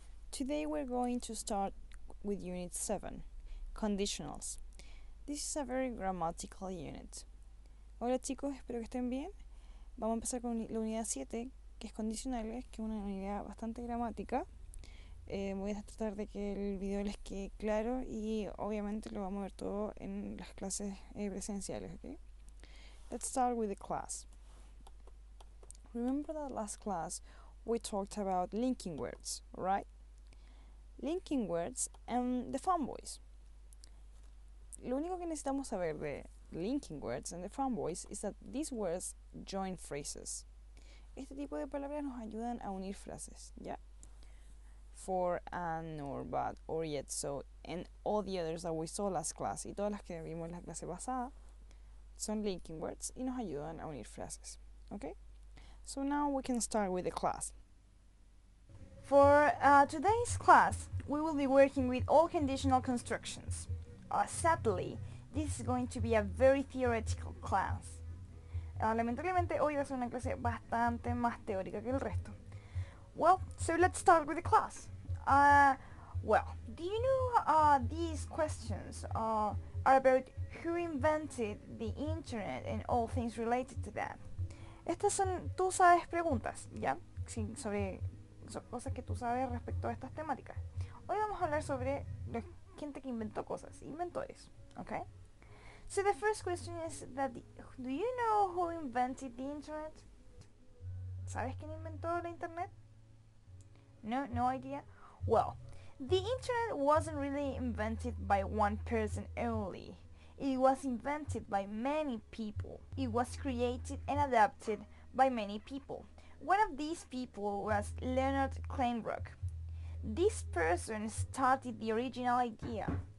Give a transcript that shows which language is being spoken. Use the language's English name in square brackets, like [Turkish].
[English] Today we're going to start with Unit 7, Conditionals. This is a very grammatical unit. [Spanish] Hola chicos, espero que estén bien. Vamos a empezar con la unidad 7, que es condicionales, que es una unidad bastante gramática. Voy a tratar de que el video les quede claro y obviamente lo vamos a ver todo en las clases presenciales, ¿ok? [English] Let's start with the class. Remember that last class we talked about linking words, right? Linking words and the fanboys. [Spanish] Lo único que necesitamos saber de [English] linking words and the fanboys is that these words join phrases. [Spanish] Este tipo de palabras nos ayudan a unir frases, ¿ya? [English] For, and, or, but, or, yet, so, and all the others that we saw last class [Spanish] y todas las que vimos en la clase pasada son linking words y nos ayudan a unir frases, ¿ok? [English] So now we can start with the class. For today's class, we will be working with all conditional constructions. Sadly, this is going to be a very theoretical class. [Spanish] Lamentablemente hoy va a ser una clase bastante más teórica que el resto. [English] Well, so let's start with the class. Do you know these questions are about who invented the internet and all things related to that? [Spanish] Estas son, tú sabes, preguntas, ¿ya? Sí, sobre cosas que tú sabes respecto a estas temáticas. Hoy vamos a hablar sobre la gente que inventó cosas, inventores, ¿ok? [English] So the first question is that, do you know who invented the internet? [Spanish] ¿Sabes quién inventó la internet? [English] No idea? Well, the internet wasn't really invented by one person only. It was invented by many people. It was created and adapted by many people. One of these people was Leonard Kleinrock. This person started the original idea.